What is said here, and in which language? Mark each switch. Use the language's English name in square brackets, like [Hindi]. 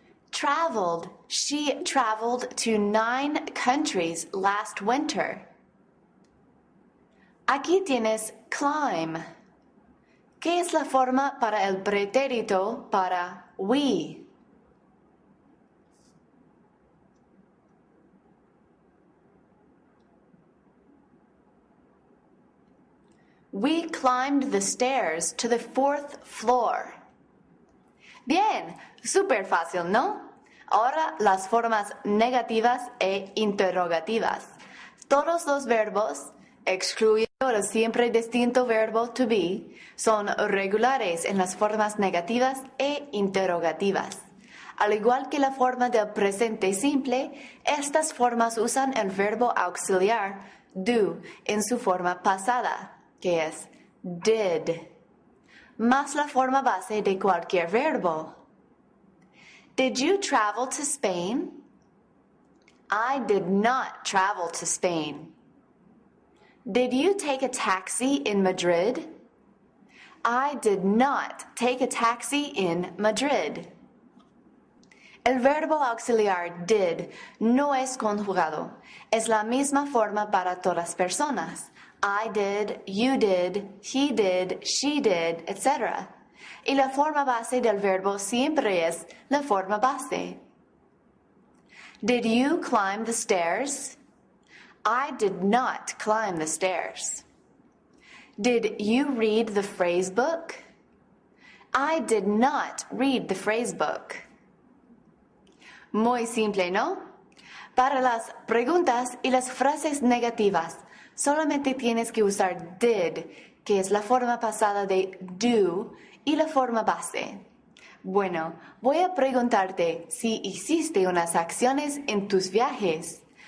[English] Traveled. She traveled to 9 countries last winter. [Spanish] Aquí tienes climb. ¿Qué es la forma para el pretérito para we? [English] We climbed the stairs to the 4th floor. [Spanish] Bien, súper fácil, ¿no? Ahora las formas negativas e interrogativas. Todos los verbos, excluyendo el siempre distinto verbo to be, son regulares en las formas negativas e interrogativas. Al igual que la forma del presente simple, estas formas usan el verbo auxiliar do en su forma pasada, que es did, más la forma base de cualquier verbo. [English] Did you travel to Spain? I did not travel to Spain. Did you take a taxi in Madrid? I did not take a taxi in Madrid. [Spanish] El verbo auxiliar did no es conjugado. Es la misma forma para todas personas. [English] I did, you did, he did, she did, etc. [Spanish] Y la forma base del verbo siempre es la forma base. [English] Did you climb the stairs? I did not climb the stairs. Did you read the phrase book? I did not read the phrase book. [Spanish] Muy simple, ¿no? Para las preguntas y las frases negativas, solamente tienes que usar did, que es la forma pasada de do, y la forma base. Bueno, voy a preguntarte si hiciste unas acciones en tus viajes.